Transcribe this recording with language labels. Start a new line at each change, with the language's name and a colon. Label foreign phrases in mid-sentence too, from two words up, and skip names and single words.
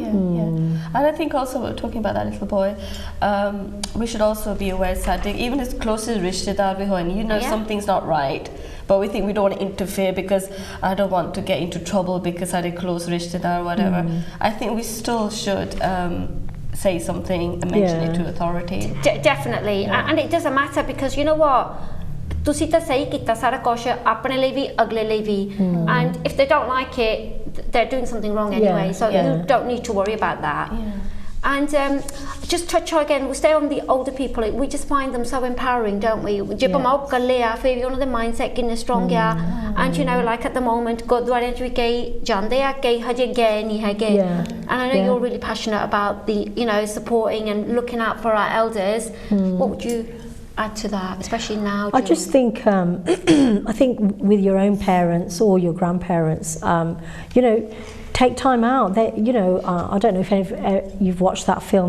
English: And I think also, we're talking about that little boy, we should also be aware, Sadiq, even as close as
Punjabi: ਰਿਸ਼ਤੇਦਾਰ ਵੀ ਹੋ,
English: and something's not right, but we think we don't want to interfere because I don't want to get into trouble because I did close rishtedar or whatever. I think we still should say something and mention it to authorities. Definitely. And it doesn't matter, because you know what?
Punjabi: ਤੁਸੀਂ ਤਾਂ ਸਹੀ ਕੀਤਾ ਸਾਰਾ ਕੁਝ ਆਪਣੇ ਲਈ ਵੀ ਅਗਲੇ ਲਈ ਵੀ,
English: and if they don't like it, they're doing something wrong anyway, so you don't need to worry about that. And just touch on again, we stay on the older people, we just find them so empowering, don't we?
Hindi: जब हम आप कर लें या फिर
Punjabi: ਉਹਨਾਂ ਦੇ mindset ਕਿੰਨੇ strong ਆ,
English: and like at the moment
Punjabi: ਗੁਰਦੁਆਰਿਆਂ ਚ ਵੀ ਕਈ ਜਾਂਦੇ ਆ, ਕਈ ਹਜੇ ਗਏ ਨਹੀਂ ਹੈਗੇ,
English: and I know you're really passionate about the supporting and looking out for our elders. What would you add to that, especially now? I just think I think with your own parents or your grandparents, take time out. I don't know if you've watched that film.